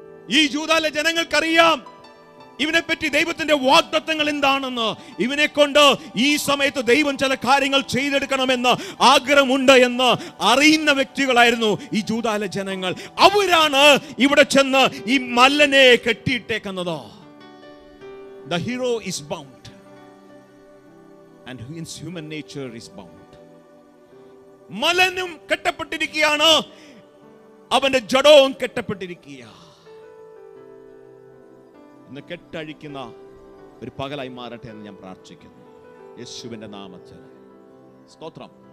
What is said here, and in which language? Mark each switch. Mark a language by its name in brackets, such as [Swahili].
[Malayalam] ഈ ജൂദയിലെ ജനങ്ങൾക്കറിയാം ഇവനെപ്പറ്റി ദൈവത്തിന്റെ വാഗ്ദത്തങ്ങൾ എന്താണെന്ന്. ഇവനെ കൊണ്ട് ഈ സമയത്ത് ദൈവം ചില കാര്യങ്ങൾ ചെയ്തെടുക്കണമെന്ന് ആഗ്രഹമുണ്ട് എന്ന് അറിയുന്ന വ്യക്തികളായിരുന്നു ഈ ജൂദയിലെ ജനങ്ങൾ. അവരാണ് ഇവിടെ ചെന്ന് ഈ മല്ലനെ കെട്ടിയിട്ടേക്കുന്നത്. [English] The hero is bound and his human nature is bound. [Malayalam] മലനും കെട്ടപ്പെട്ടിരിക്കുകയാണ്, അവന്റെ ജഡവും കെട്ടപ്പെട്ടിരിക്കുക. ഇന്ന് കെട്ടഴിക്കുന്ന ഒരു പകലായി മാറട്ടെ എന്ന് ഞാൻ പ്രാർത്ഥിക്കുന്നു യേശുവിന്റെ നാമത്തിൽ. സ്തോത്രം.